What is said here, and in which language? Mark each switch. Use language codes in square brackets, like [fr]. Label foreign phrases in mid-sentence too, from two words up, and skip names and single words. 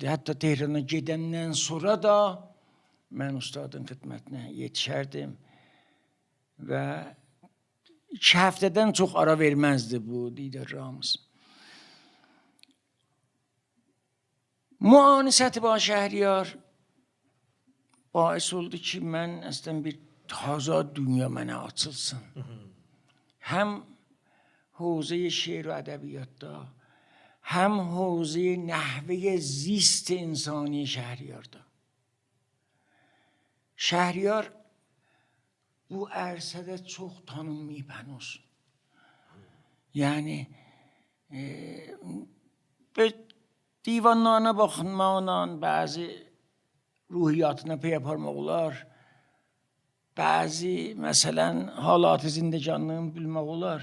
[az] Hətta Tehrana gedəndən sonra da mən ustadın xidmətinə yetişərdim və 2 həftədən çox ara verməzdi bu didarlarımız. Müanisəti ba Şəhriyar bais oldu ki, mən əslən bir taza dünya mənə açılsın. [fa] Həm حوزه شعر و ادبیات دا هم حوزه نحوه زیست انسانی شهریار دا شهریار [az] bu ərsədə çox tanınmayıb hənuz. Yəni divanlarına baxınmaqla bəzi ruhiyyatına pey aparmaq olar. Bəzi məsələn halatı zindəcanlığını bilmək olar.